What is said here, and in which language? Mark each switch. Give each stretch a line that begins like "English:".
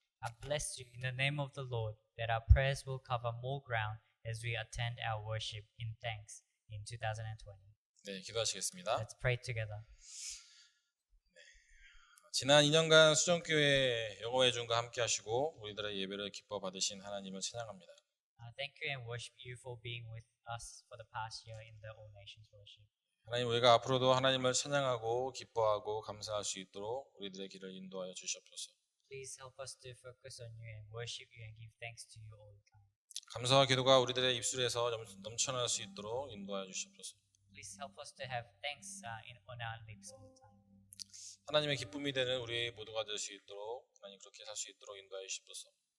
English: I bless you in the name of the Lord that our prayers will cover more ground as we attend our worship in thanks in 2020.
Korean: 네, 기도하시겠습니다.
English: Let's pray together.
Korean: 지난 2년간 수정교회 여호와의 종과 함께 하시고 우리들의 예배를 기뻐 받으신 하나님을 찬양합니다.
English: Thank you and worship you for being with us for the past year in the All Nations worship.
Korean: 하나님, 우리가 앞으로도 하나님을 찬양하고 기뻐하고 감사할 수 있도록 우리들의 길을 인도하여 주시옵소서.
English: Please help us to focus on you and worship you and give thanks to you all the time.
Korean: 감사와 기도가 우리들의 입술에서 넘쳐날 수 있도록 인도하여 주시옵소서.
English: Please help us to have thanks on our lips all the time.
Korean: 하나님의 기쁨이 되는 우리 모두가 될 수 있도록 하나님 그렇게 살 수 있도록 인도하여 주시옵소서.